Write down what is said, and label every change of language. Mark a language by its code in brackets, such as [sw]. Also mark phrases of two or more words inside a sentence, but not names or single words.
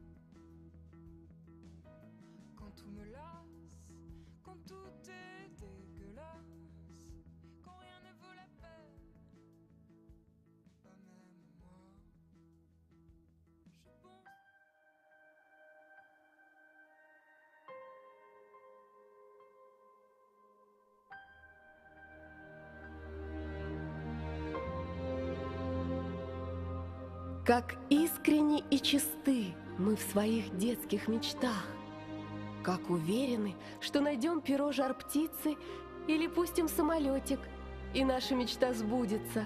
[fr] Quand tout me lasse, quand tout est dégueulasse, quand rien ne vaut la peine, pas même moi. Je pense. [ru] Как искренни и чисты мы в своих детских мечтах, как уверены, что найдем перо жар-птицы или пустим самолетик, и наша мечта сбудется.